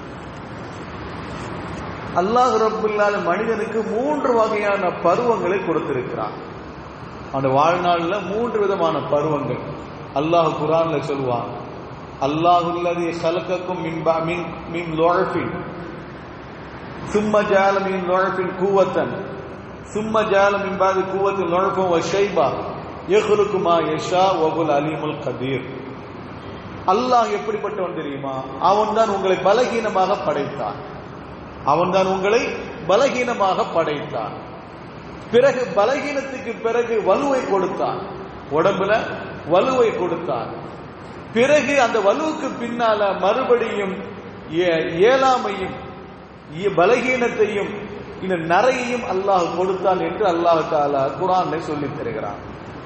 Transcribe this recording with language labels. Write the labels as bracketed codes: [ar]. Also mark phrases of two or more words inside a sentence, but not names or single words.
[ar] الله رب العالمين [ta] மனிதனுக்கு 3 வகையான பருவங்களை கொடுத்திருக்கிறான். அந்த வாழ்நாள்ல 3 விதமான பருவங்கள் அல்லாஹ் குர்ஆன்ல சொல்வான். [ar] الله الذي خلقكم من ضعف ثم جعل من ضعف قوة ثم جعل من بعد قوة ضعفا وشيبا يخلق ما يشاء وهو العليم القدير. [ta] அல்லாஹ் எப்படிப்பட்டவன் தெரியுமா? அவன்தான் உங்களை பலகீனமாக படைத்தான். அவன்தான் உங்களை பலகீனமாக படைத்தான். பிறகு பலகீனத்துக்கு பிறகு வலுவை கொடுத்தான், உடம்புல வலுவை கொடுத்தான். பிறகு அந்த வலுவுக்கு பின்னால மறுபடியும் இயலாமையும் பலகீனத்தையும் இந்த நரையையும் அல்லாஹ் கொடுத்தான் என்று [ar] الله تعالى [ta] குர்ஆனில் சொல்லித் தருகிறான்.